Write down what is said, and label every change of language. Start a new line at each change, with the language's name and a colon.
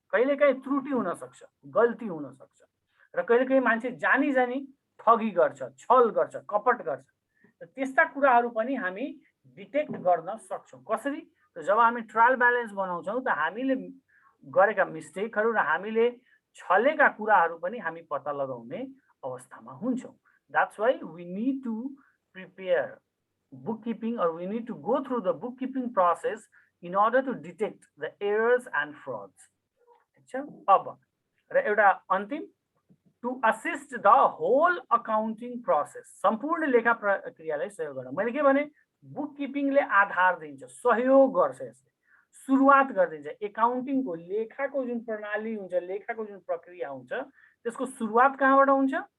Nepali: कहिलेकाहीँ त्रुटि हुन सक्छ, गल्ती हुन सक्छ, र कहिलेकाहीँ मान्छे जानी ठगी गर्छ, छल गर्छ, कपट गर्छ, र त्यस्ता कुराहरु पनि हामी डिटेक्ट गर्न सक्छौं। कसरी, र जब हामी ट्रायल ब्यालेन्स बनाउँछौँ त हामीले गरेका मिस्टेकहरू र हामीले छलेका कुराहरू पनि हामी पत्ता लगाउने अवस्थामा हुन्छौँ।
English: That's why we need to prepare bookkeeping, or we need to go through the bookkeeping process in order to detect the errors and frauds.
Nepali: अब र एउटा अन्तिम,
English: to assist the whole accounting process,
Nepali: सम्पूर्ण लेखा प्रक्रियालाई सहयोग गर्न। मैले के भने बुककिपिङले आधार दिन्छ, सहयोग गर्छ, यसले सुरुवात गरिदिन्छ। एकाउन्टिङको लेखाको जुन प्रणाली हुन्छ, लेखाको जुन प्रक्रिया हुन्छ, त्यसको सुरुवात कहाँबाट हुन्छ?